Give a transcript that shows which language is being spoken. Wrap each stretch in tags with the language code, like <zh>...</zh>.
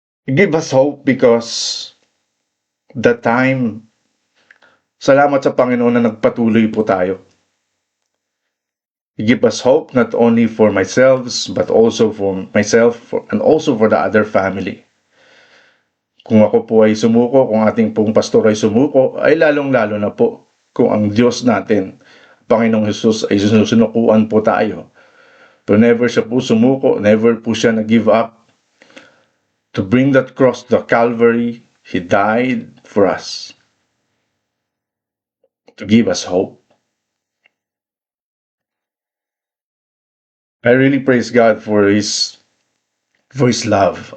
<en>It gave us hope because the time,</en> <tl>salamat sa Panginoon na nagpatuloy po tayo.</tl> <en>It gave us hope not only for myself, but also for myself and also for the other family.</en> <tl>Kung ako po ay sumuko, kung ating pong pastor ay sumuko, ay lalong-lalo na po kung ang Diyos natin, Panginoong Jesus, ay sinusunukuan po tayo. Pero never siya po sumuko, never po siya nag-give up.</tl> <en>To bring that cross to Calvary, He died for us. To give us hope. I really praise God for His love.</en>